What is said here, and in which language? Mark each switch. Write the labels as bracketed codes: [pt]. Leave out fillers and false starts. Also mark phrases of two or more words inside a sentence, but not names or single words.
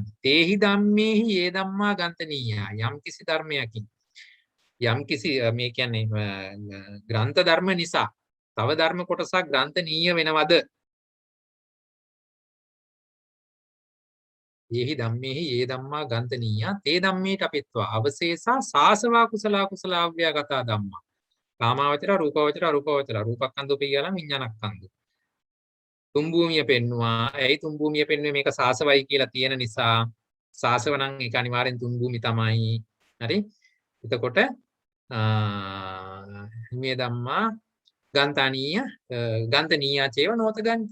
[pi] තේහි ධම්මේහි ඒ ධම්මා ගන්තනීයා. [si] යම් කිසි ධර්මයකින් යම් කිසි මේ කියන්නේ ග්‍රන්ථ ධර්ම නිසා තව ධර්ම කොටසක් ග්‍රන්ථනීය වෙනවද? [pi] යේහි ධම්මේහි යේ ධම්මා ගන්තනීයා තේ ධම්මේ තපෙත්වා අවශේෂා සාසවා කුසලා කුසලාව්‍යාගතා ධම්මා කාමාවචර රූපාවචර අරූපාවචර රූපක්ඛන්‍දෝ පියලං විඥානක්ඛන්‍දෝ [si] තුන් භූමිය පෙන්නවා. ඇයි තුන් භූමිය පෙන්වන්නේ? මේක සාසවයි කියලා තියෙන නිසා. සාසව නම් ඒක අනිවාර්යෙන් තුන් භූමි තමයි. හරි? එතකොට මේ [pi] ධම්මා ගන්තනීය ගන්තනීයා චේව නොත ගන්ත.